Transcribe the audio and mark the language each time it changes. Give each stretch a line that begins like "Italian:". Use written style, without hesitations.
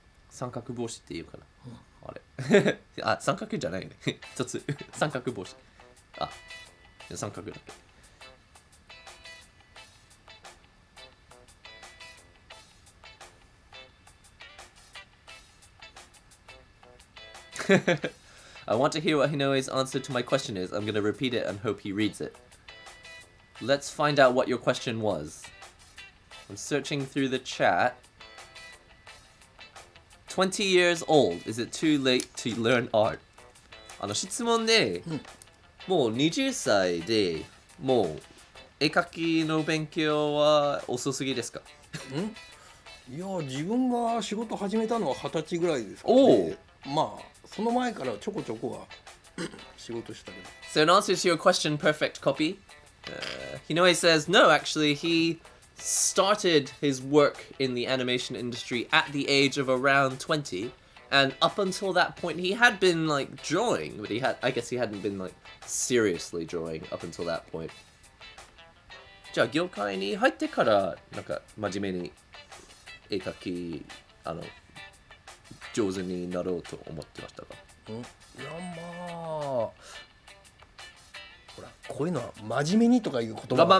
Japanese: 三角帽子っていうかな、あれあ、三角じゃないね一つ三角帽子、あ、三角だけ
English: I want to hear what Hinoe's answer to my question is. I'm going to repeat it and hope he reads it. Let's find out what your question was. I'm searching through the chat. 20 years old. Is it too late to learn art?
Japanese: 質問で、もう20歳でもう絵描きの勉強は遅すぎですか？いや、自分が仕事始めたのは20歳ぐらいですからね。まあその前からちょこちょこは仕事したけど。
English: So in answer to your question, perfect copy. Hinoe says no. Actually, he started his work in the animation industry at the age of around 20, and up until that point he had been like drawing, but I guess he hadn't been like seriously drawing up until that point.
Japanese: じゃあ業界に入ってからなんか真面目に絵描き上手になろうと思ってましたか？いや、まあほらこういうのは真面目にとかいう言葉が